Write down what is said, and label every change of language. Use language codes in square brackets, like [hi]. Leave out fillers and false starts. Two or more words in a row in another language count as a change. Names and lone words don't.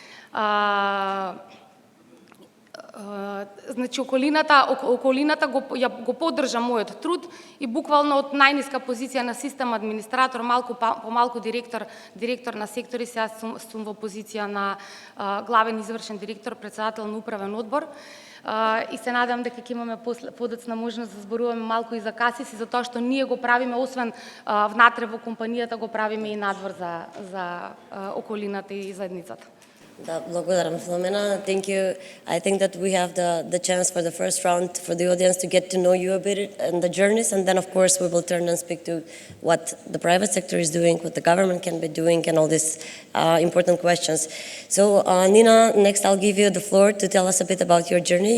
[mk] Значи, околината го поддржа мојот труд и буквално од најниска позиција на систем администратор, малку директор на сектори, сега сум во позиција на главен извршен директор, председател на управен одбор. И се надам дека ќе имаме подоцна можност да зборуваме малку и за CaSys и за тоа што ние го правиме, освен внатре во компанијата, го правиме и надвор за околината и заедницата. Da, благодарам, [en] Filomena. Thank you. I think that we have the chance for the first round for the audience to get to know you a bit and the journeys, and then of course we will turn and speak to what the private sector is doing, what the government can be doing, and all these important questions. So Nina, next I'll give you the floor to tell us a bit about your journey.